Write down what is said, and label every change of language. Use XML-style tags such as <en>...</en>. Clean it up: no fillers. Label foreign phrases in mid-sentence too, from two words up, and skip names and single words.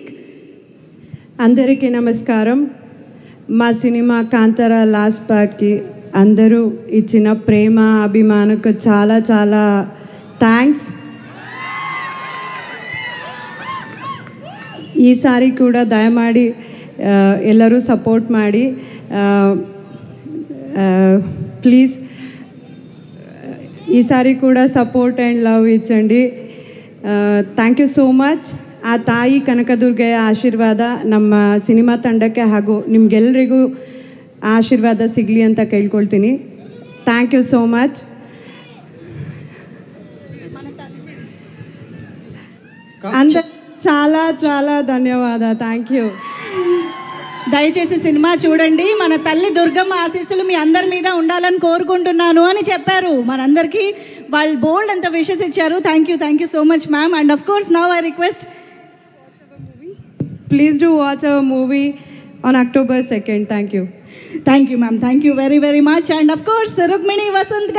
<te>అందరికీ నమస్కారం. మా సినిమా కాంతారా</te> <en>last partకి</en> <te>అందరూ ఇచ్చిన ప్రేమ అభిమానకు చాలా చాలా థ్యాంక్స్. ఈసారి కూడా</te> <kn>ದಯಮಾಡಿ ಎಲ್ಲರೂ ಸಪೋರ್ಟ್ ಮಾಡಿ ಪ್ಲೀಸ್</kn> <te>ఈసారి కూడా</te> <en>support and love</en> <te>ఇచ్చండి.</te> <en>thank you so much.</en> <kn>ಆ ತಾಯಿ ಕನಕದುರ್ಗೆಯ ಆಶೀರ್ವಾದ ನಮ್ಮ ಸಿನಿಮಾ ತಂಡಕ್ಕೆ ಹಾಗೂ ನಿಮಗೆಲ್ಲರಿಗೂ ಆಶೀರ್ವಾದ ಸಿಗಲಿ ಅಂತ ಕೇಳ್ಕೊಳ್ತೀನಿ.</kn> <en>thank you so much.</en> <te>చాలా చాలా ధన్యవాద.</te> <en>thank you.</en> <te>దయచేసి సినిమా చూడండి. మన తల్లి దుర్గమ్మ ఆశీస్సులు మీ అందరి మీద ఉండాలని కోరుకుంటున్నాను అని చెప్పారు. మనందరికీ వాళ్ళు బోల్డ్ అంత విషెస్ ఇచ్చారు.</te> <en>Thank you so much ma'am. And of course now I request please do watch our movie on October 2nd. Thank you. Thank you ma'am. Thank you very very much. And of course Rukmini Vasant</en>